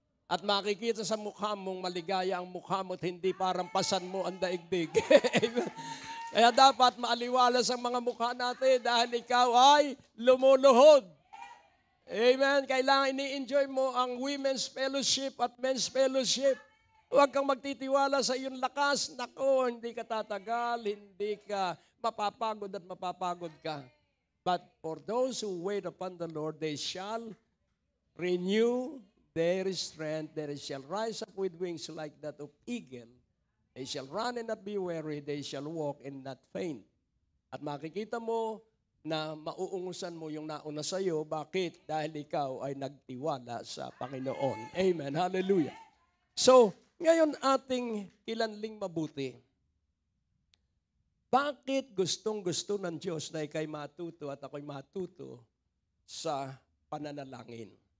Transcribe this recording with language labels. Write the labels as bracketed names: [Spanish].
[Filipino] At makikita sa mukha mong maligaya ang mukha mo at hindi parang pasan mo ang daigdig. Kaya dapat maaliwalas ang mga mukha natin dahil ikaw ay lumuluhod. Amen. Kailangan ini-enjoy mo ang women's fellowship at men's fellowship. Huwag kang magtitiwala sa iyong lakas. Nako, hindi ka tatagal, hindi ka mapapagod at mapapagod ka. [English] But for those who wait upon the Lord, they shall renew their strength. They shall rise up with wings like that of eagle. They shall run and not be weary. They shall walk and not faint. [Filipino] At makikita mo na mauungusan mo yung nauna sa iyo. Bakit? Dahil ikaw ay nagtiwala sa Panginoon. Amen. Hallelujah. So, ngayon ating kilanling mabuti. Bakit gustong-gusto ng Diyos na ikay matuto at ako'y matuto sa pananalangin?